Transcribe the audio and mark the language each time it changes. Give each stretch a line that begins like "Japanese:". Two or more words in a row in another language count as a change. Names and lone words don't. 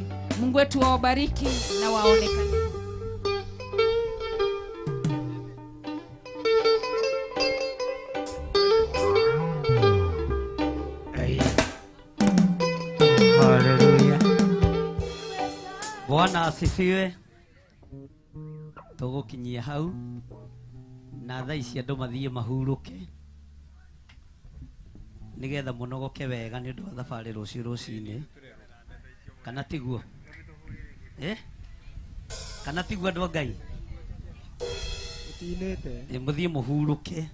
Swahili: Mungu wetu wabariki na waonekane. Haleluya. Bwana asifiwe.
Kikuyu: Tugukinyia hau na thaa ici andu mathie mahuruke nigetha munogoke wega ni undu wa thabari rucio rucini, kana tiguo kana tiguo andu Ngai utinete muthie muhuruke.